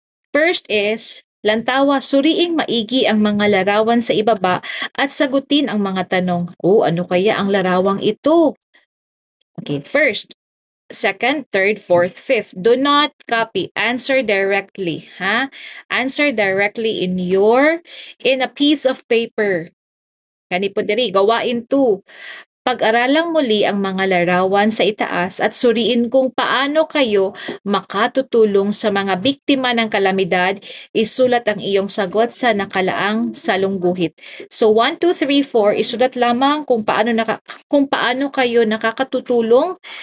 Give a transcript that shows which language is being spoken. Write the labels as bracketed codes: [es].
[tl] First is, [ceb] lantawa, [tl] suriing maigi ang mga larawan sa ibaba at sagutin ang mga tanong. Oh, ano kaya ang larawang ito? [en] Okay, first, second, third, fourth, fifth. Do not copy. Answer directly, ha? Answer directly in a piece of paper. [ceb] Kani po diri, gawain 2. [tl] Pag-aralang muli ang mga larawan sa itaas at suriin kung paano kayo makatutulong sa mga biktima ng kalamidad. Isulat ang iyong sagot sa nakalaang salungguhit. So 1, 2, 3, 4, isulat lamang kung paano kayo nakatutulong.